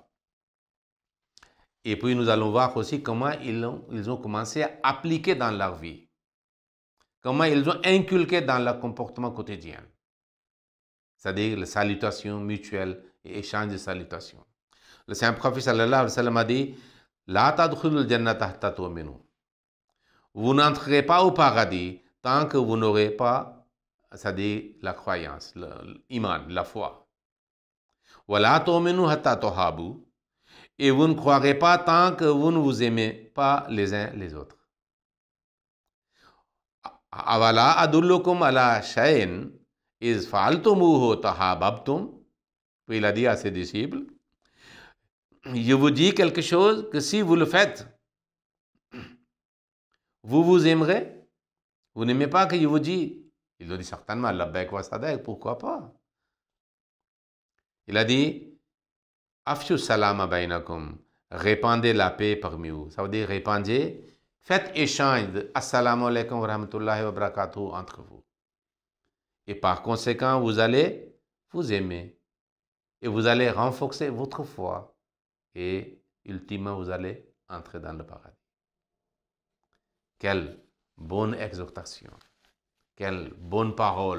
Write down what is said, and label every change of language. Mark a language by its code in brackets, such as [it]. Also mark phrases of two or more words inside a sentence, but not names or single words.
[fr] Et puis nous allons voir aussi comment ils ont commencé à appliquer dans leur vie. Comment ils ont inculqué dans leur comportement quotidien. C'est-à-dire les salutations mutuelles et échange de salutations. Le Saint-Prophète [ar] صلى الله عليه وسلم [fr] a dit [ar] لا تدخلون الجنة حتى تؤمنوا. [fr] Vous n'entrerez pas au paradis tant que vous n'aurez pas, c'est-à-dire la croyance, l'iman, la foi. [ar] ولا تؤمنوا حتى تحابوا. [fr] Et vous ne croirez pas tant que vous ne vous aimez pas les uns les autres. [ar] أولا أدلكم على شيء إذا فعلتموه تحاببتم. [fr] Puis il a dit à ses disciples, je vous dis quelque chose que si vous le faites, vous vous aimerez. Vous n'aimez pas que je vous dis. Il a dit certainement, [ar] لبيك وصدقت, [fr] pourquoi pas? Il a dit, [ar] أفشوا السلام بينكم, [fr] répandez la paix parmi vous. Ça veut dire répandez, faites échange de [ar] السلام عليكم ورحمة الله وبركاته [fr] entre vous. Et par conséquent, vous allez vous aimer. Et vous allez renforcer votre foi. Et ultimement, vous allez entrer dans le paradis. Quelle bonne exhortation. Quelle bonne parole.